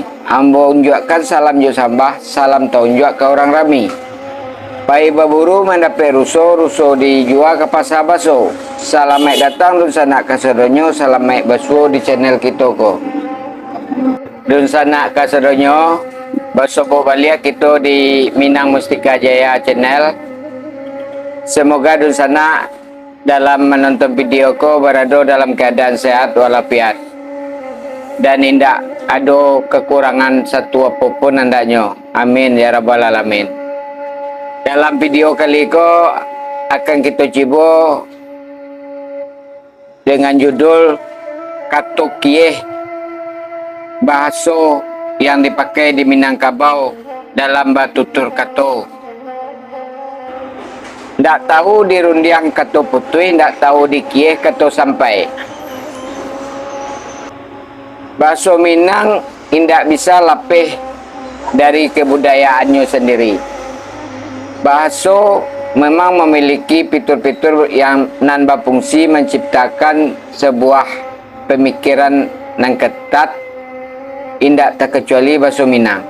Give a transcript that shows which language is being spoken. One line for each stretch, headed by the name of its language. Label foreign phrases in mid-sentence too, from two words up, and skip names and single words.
Minangkabau: Ambo unjukkan salam jo sambah, salam tau unjuk ke orang rami. Pai baburu mendapat ruso dijual ke pasar baso. Salam maik datang dun sanak kasadonyo, salam maik baso di channel kita ko. Dun sanak kasadonyo, baso balik kita di Minang Mustika Jaya channel.
Indonesian: Semoga dun sana dalam menonton video ko berada dalam keadaan sehat walafiat dan indak ada kekurangan satu apapun andaknya.
Arabic: Amin ya rabbal alamin.
Minangkabau: Dalam video kali ko akan kita coba dengan judul katuk kieh, bahasa yang dipakai di Minangkabau dalam batutur kato. Ndak tahu di rundiang kato putui, ndak tahu di kieh kato sampai. Bahasa Minang indak bisa lapih dari kebudayaannya sendiri.
Indonesian: Bahasa memang memiliki fitur-fitur yang nan berfungsi menciptakan sebuah pemikiran yang ketat, indak terkecuali bahasa Minang.